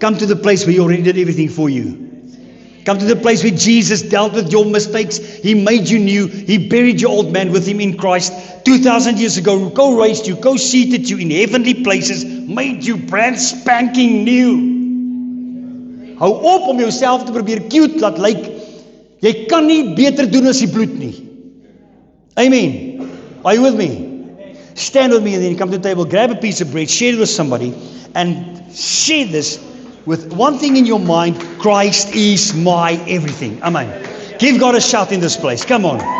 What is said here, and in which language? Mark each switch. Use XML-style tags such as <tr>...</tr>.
<en>Come to the place where He already did everything for you. Come to the place where Jesus dealt with your mistakes. He made you new. He buried your old man with Him in Christ 2,000 years ago. Co-raised you, co-seated you in heavenly places, made you brand spanking new.</en> <af>Hou op om jouself te probeer cute laat lyk. Jy kan nie beter doen as die bloed nie.</af> <en>Amen. Are you with me? Stand with me and then come to the table, grab a piece of bread, share it with somebody, and share this with one thing in your mind: Christ is my everything. Amen. Give God a shout in this place. Come on.</en>